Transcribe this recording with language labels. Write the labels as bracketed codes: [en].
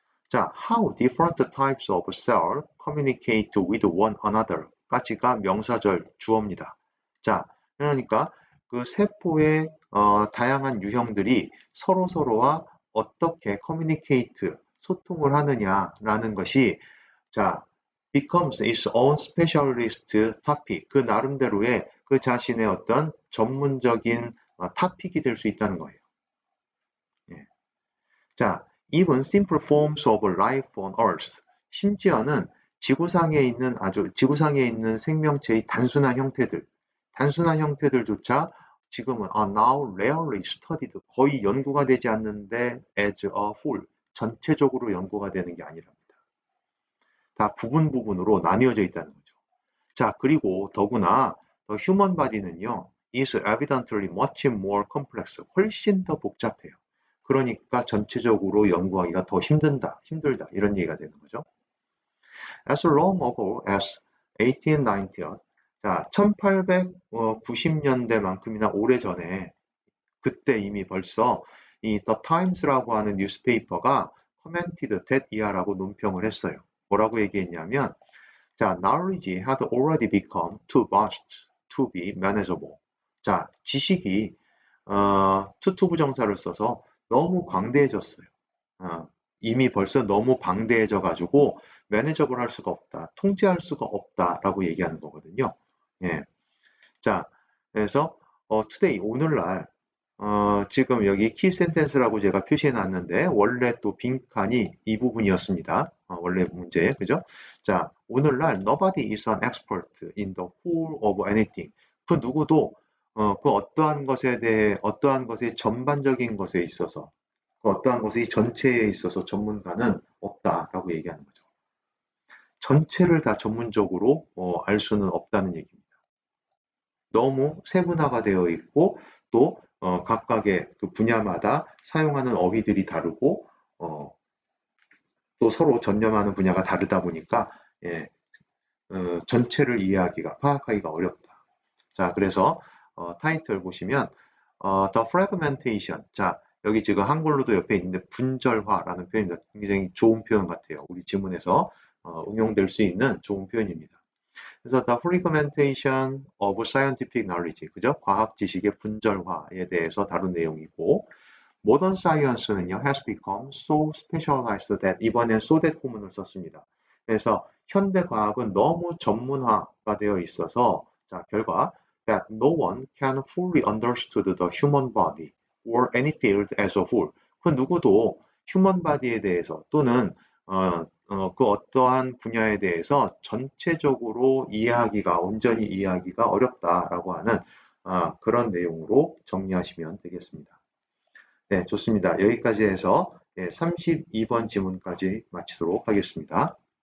[en] 자, how different types of cell communicate with one another [ko] 까지가 명사절 주어입니다. 자, 그러니까 그 세포의 다양한 유형들이 서로서로와 어떻게 [en] communicate, [ko] 소통을 하느냐라는 것이 자, [en] becomes its own specialist topic. [ko] 그 나름대로의 그 자신의 어떤 전문적인 토픽이 될 수 있다는 거예요. 예. [en] 자, even simple forms of life on Earth. [ko] 심지어는 지구상에 있는 생명체의 단순한 형태들조차 지금은 [en] now rarely studied, [ko] 거의 연구가 되지 않는데 [en] as a whole, [ko] 전체적으로 연구가 되는 게 아니랍니다. 다 부분으로 나뉘어져 있다는 거죠. [en] 자, [ko] 그리고 더구나 [en] the human body는요, is evidently much more complex, [ko] 훨씬 더 복잡해요. 그러니까 전체적으로 연구하기가 더 힘들다 이런 얘기가 되는 거죠. [en] As long ago as 1890, [ko] 자 1890년대만큼이나 오래전에 그때 이미 벌써 이 The Times라고 하는 뉴스페이퍼가 [en] commented that [ko] 이하라고 논평을 했어요. 뭐라고 얘기했냐면 [en] 자, knowledge had already become too vast to be manageable. [ko] 자, 지식이 투부정사를 써서 너무 광대해졌어요. 이미 벌써 너무 방대해져 가지고 매니저블 할 수가 없다, 통제할 수가 없다라고 얘기하는 거거든요. 예. 자, 그래서 today 오늘날 지금 여기 키 센텐스라고 제가 표시해 놨는데 원래 또 빈칸이 이 부분이었습니다. 원래 문제, 그죠? [en] 자, 오늘날 nobody is an expert in the whole of anything. [ko] 그 누구도 그 어떠한 것의 전반적인 것에 있어서 그 어떠한 것의 전체에 있어서 전문가는 없다라고 얘기하는 거죠. 전체를 다 전문적으로 알 수는 없다는 얘기입니다. 너무 세분화가 되어 있고 또 각각의 그 분야마다 사용하는 어휘들이 다르고 또 서로 전념하는 분야가 다르다 보니까 예, 전체를 파악하기가 어렵다. 자, 그래서 타이틀 보시면 The Fragmentation. 자, 여기 지금 한글로도 옆에 있는데 분절화라는 표현입니다. 굉장히 좋은 표현 같아요. 우리 지문에서 응용될 수 있는 좋은 표현입니다. 그래서 [en] The Fragmentation of Scientific Knowledge, [ko] 그죠? 과학 지식의 분절화에 대해서 다룬 내용이고, [en] Modern Science [ko] 는요, [en] has become so specialized that [ko] 이번엔 [en] so that [ko] 구문을 썼습니다. 그래서 현대 과학은 너무 전문화가 되어 있어서 [en] 자, [ko] 결과 [en] that no one can fully understand the human body or any field as a whole. [ko] 그 누구도 휴먼 바디에 대해서 또는 그 어떠한 분야에 대해서 전체적으로 온전히 이해하기가 어렵다라고 하는 그런 내용으로 정리하시면 되겠습니다. 네, 좋습니다. 여기까지 해서 32번 지문까지 마치도록 하겠습니다.